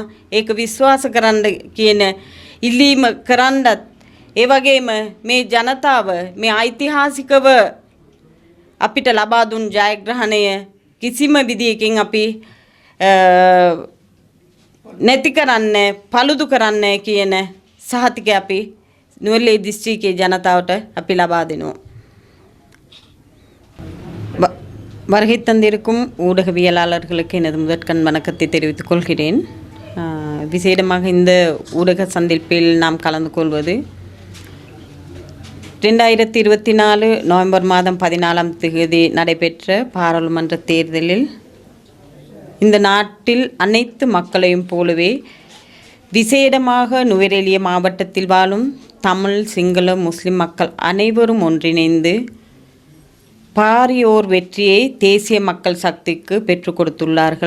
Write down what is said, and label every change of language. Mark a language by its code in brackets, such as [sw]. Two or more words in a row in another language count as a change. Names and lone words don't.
[si] ඒක විශ්වාස කරන්න කියන ඉල්ලීම කරන්නත් ඒ වගේම මේ ජනතාව මේ ඓතිහාසිකව අපිට ලබා දුන් ජයග්‍රහණය කිසිම විදියකින් අපි නැති කරන්නේ පළුදු කරන්නේ කියන සහතිකය අපි නුවරඑළිය දිස්ත්‍රික්කයේ ජනතාවට අපි ලබா දෙනවා. [ta] வருகைத்தந்திருக்கும் ஊடகவியலாளர்களுக்கு எனது முதற்கண் வணக்கத்தை தெரிவித்துக் கொள்கிறேன். விசேடமாக இந்த ஊடக சந்திப்பில் நாம் கலந்து கொள்வது 2024 நவம்பர் மாதம் 14ஆம் தேதி நடைபெற்ற பாராளுமன்ற தேர்தலில் இந்த நாட்டில் அனைத்து மக்களையும் போலவே விசேடமாக නුවරඑළිය மாவட்டத்தில் வாழும் தமிழ் சிங்கள முஸ்லிம் மக்கள் அனைவரும் ஒன்றிணைந்து பாரியோர் வெற்றியை தேசிய மக்கள் சக்திக்கு பெற்றுக் கொடுத்துள்ளார்கள்.